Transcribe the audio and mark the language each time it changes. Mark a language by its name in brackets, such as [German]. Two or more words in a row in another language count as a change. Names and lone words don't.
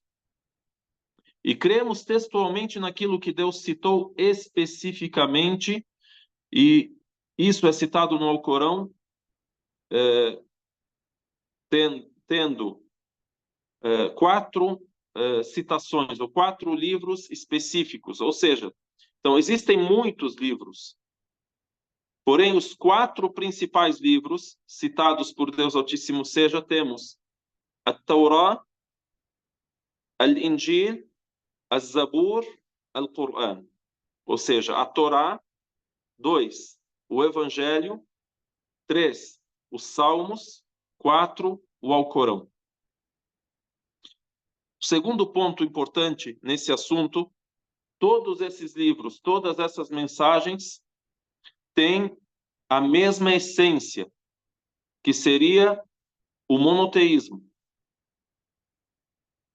[Portuguese] E cremos textualmente naquilo que Deus citou especificamente, e isso é citado no Alcorão, tendo 4 citações, ou 4 livros específicos. Ou seja, então existem muitos livros, porém os 4 principais livros citados por Deus Altíssimo seja, temos a Taurá, al-Injil, al-Zabur, al-Qur'an. Ou seja, a Torá, 2, o Evangelho, 3, os Salmos, 4, o Alcorão. O segundo ponto importante nesse assunto, todos esses livros, todas essas mensagens têm a mesma essência, que seria o monoteísmo.